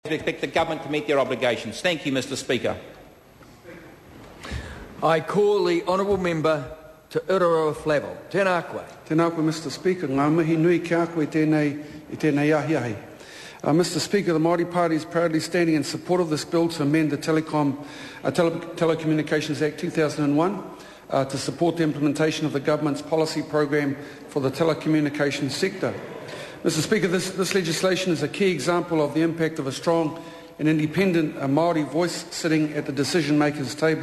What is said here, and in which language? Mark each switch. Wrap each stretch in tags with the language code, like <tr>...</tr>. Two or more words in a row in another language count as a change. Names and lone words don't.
<en>We expect the government to meet their obligations. Thank you, Mr Speaker. I call the honourable member to Uraroa Flavel.</en> <mi>Tēnā koe. Tēnā koe,</mi> <en>Mr Speaker.</en> <mi>Ngā mihi nui kia koe tēnei ahi.</mi> <en>Mr Speaker, the Māori Party is proudly standing in support of this bill to amend the Telecommunications Act 2001 to support the implementation of the government's policy program for the telecommunications sector. Mr Speaker, this legislation is a key example of the impact of a strong and independent Māori voice sitting at the decision-makers' table.</en>